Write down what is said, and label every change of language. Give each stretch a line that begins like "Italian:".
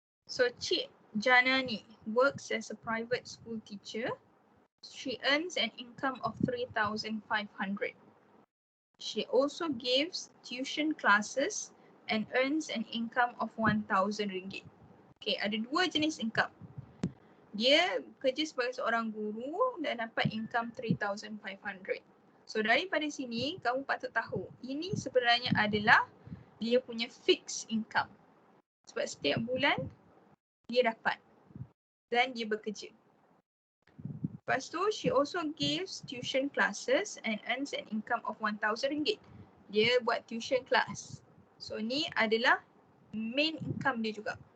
English: So Cik Janani works as a private school teacher. She earns an income of 3,500. She also gives tuition classes and earns an income of RM1,000.
Malay: Okay, ada dua jenis income. Dia kerja sebagai seorang guru dan dapat income 3,500. So daripada sini kamu patut tahu, ini sebenarnya adalah dia punya fixed income. Sebab setiap bulan dia dapat dan dia bekerja. Lepas tu,
English: she also gives tuition classes and earns an income of RM1,000.
Malay: Dia buat tuition class. So ni adalah main income dia juga.